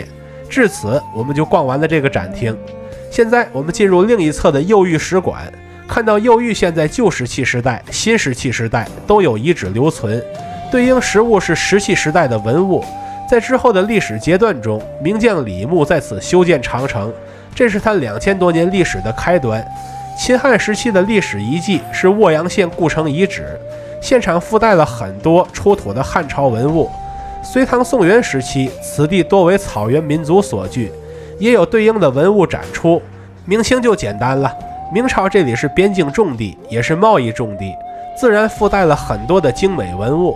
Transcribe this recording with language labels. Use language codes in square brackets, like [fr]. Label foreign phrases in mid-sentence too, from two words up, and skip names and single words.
[zh] 至此，我們就逛完了這個展厅。現在我們進入另一側的右玉史館，看到右玉現在舊石器時代、新石器時代都有遺址留存，對應实物是石器時代的文物。在之後的歷史階段中，名將李牧在此修建長城，這是他2000多年歷史的開端。秦漢時期的歷史遺跡是沃陽縣故城遺址，現場附帶了很多出土的漢朝文物。隋唐宋元時期，此地多為草原民族所居，也有对应的文物展出。明清就簡單了，明朝這裡是邊境重地，也是貿易重地，自然附帶了很多的精美文物。